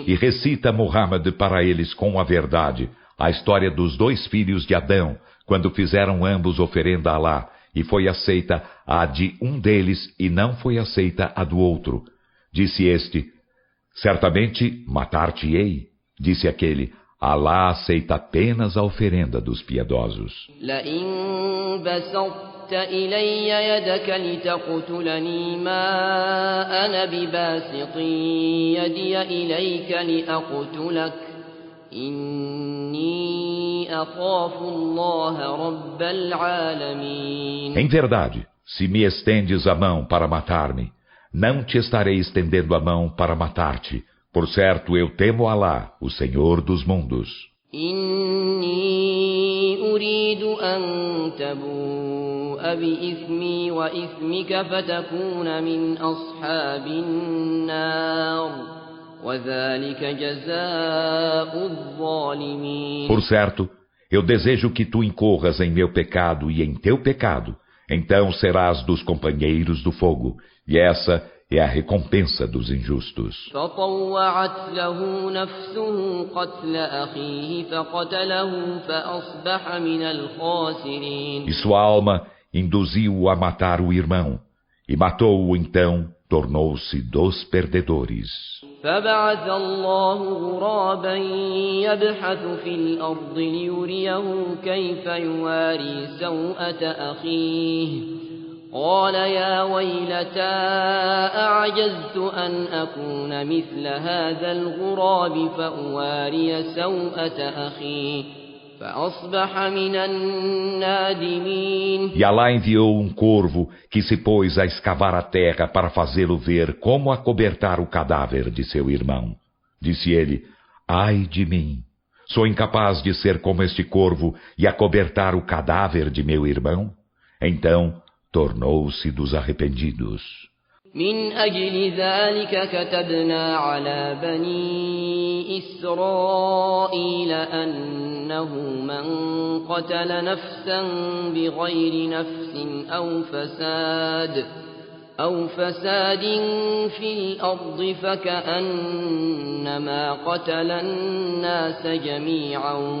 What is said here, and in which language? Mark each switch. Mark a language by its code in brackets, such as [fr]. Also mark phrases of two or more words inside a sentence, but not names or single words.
[pt] E recita Muhammad para eles com a verdade a história dos dois filhos de Adão, quando fizeram ambos oferenda a Alá, e foi aceita a de um deles e não foi aceita a do outro. Disse este: certamente matar-te-ei. Disse aquele: Alá aceita apenas a oferenda dos piedosos. [ar] إلي يدك لتقتلني ما أنا بباسط يدي إليك لأقتلك إني أخاف الله رب العالمين. [pt] Em verdade, se me estendes a mão para matar-me, não te estarei estendendo a mão para matar-te. Por certo, eu temo Alá, o Senhor dos mundos. [ar] إني أريد أن تبوء بإثمي وإثمك فتكون من أصحاب النار وذلك جزاء الظالمين. [pt] Por certo, eu desejo que tu incorras em meu pecado e em teu pecado, então serás dos companheiros do fogo, e essa é a recompensa dos injustos. [ar] فطوعت له نفسه قتل أخيه فقتله فأصبح من الخاسرين. [pt] E sua alma induziu-o a matar o irmão, e matou-o então, tornou-se dos perdedores. [ar] فبعث الله غرابا يبحث في الأرض ليريه كيف يواري سوءة أخيه قال يا ويلتى أعجزت أن أكون مثل هذا الغراب فأواري سوءة أخي فأصبح من النادمين. [pt] E Alá enviou um corvo que se pôs a escavar a terra para fazê-lo ver como acobertar o cadáver de seu irmão. Disse ele: ai de mim! Sou incapaz de ser como este corvo e acobertar o cadáver de meu irmão? Então tornou-se dos arrependidos. [ar] من أجل ذلك كتبنا على بني إسرائيل أنه من قتل نفسا بغير نفس أو فساد في الأرض فكأنما قتل الناس جميعا